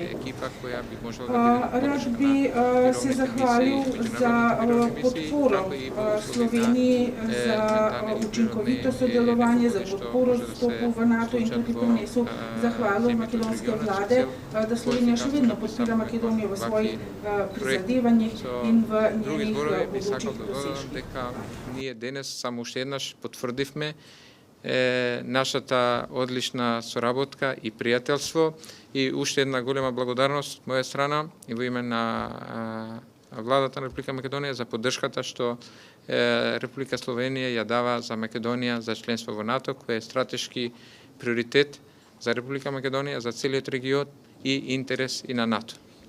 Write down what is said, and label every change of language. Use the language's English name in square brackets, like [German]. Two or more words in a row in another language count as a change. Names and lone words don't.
[Slovenian] Rad bi se zahvalil za podporo Sloveniji za učinkovito sodelovanje, za podporo vstopu v NATO in tudi prinesel zahvalo makedonske vlade da Slovenija še vedno podpira Makedonijo v svojih prizadevanjih in v njenih bodočih dosežkih. [Macedonian] Ние денес само уште еднаш потврдивме нашата одлична соработка и пријателство и уште една голема благодарност од моја страна и во име на владата на Република Македонија за поддршката што Република Словенија ја дава за Македонија за членство во НАТО, кој е стратешки приоритет за Република Македонија, за целиот регион и интерес и на НАТО.